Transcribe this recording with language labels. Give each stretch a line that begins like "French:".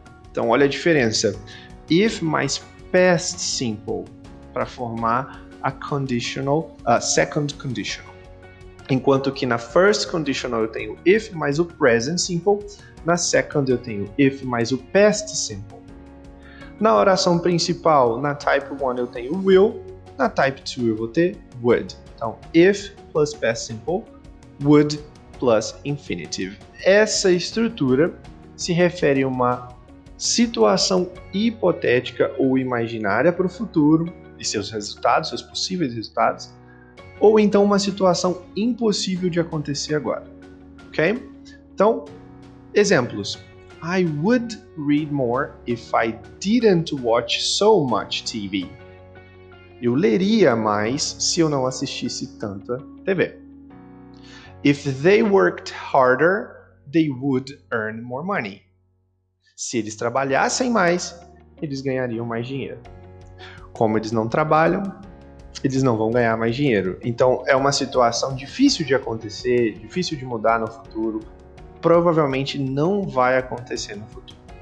Portuguese: Então, olha a diferença. If mais past simple para formar a second conditional. Enquanto que na first conditional eu tenho if mais o present simple, na second eu tenho if mais o past simple. Na oração principal, na type 1 eu tenho will, na type 2 eu vou ter would.
English: Então, if plus past simple, would plus infinitive.
Portuguese: Essa estrutura se refere a uma situação hipotética ou imaginária para o futuro e seus resultados, seus possíveis resultados, ou então uma situação impossível de acontecer agora, ok? Então, exemplos.
English: I would read more if I didn't watch so much TV.
Portuguese: Eu leria mais se eu não assistisse tanta TV.
English: If they worked harder, they would earn more money.
Portuguese: Se eles trabalhassem mais, eles ganhariam mais dinheiro. Como eles não trabalham, eles não vão ganhar mais dinheiro. Então, é uma situação difícil de acontecer, difícil de mudar no futuro. Provavelmente não vai acontecer no futuro.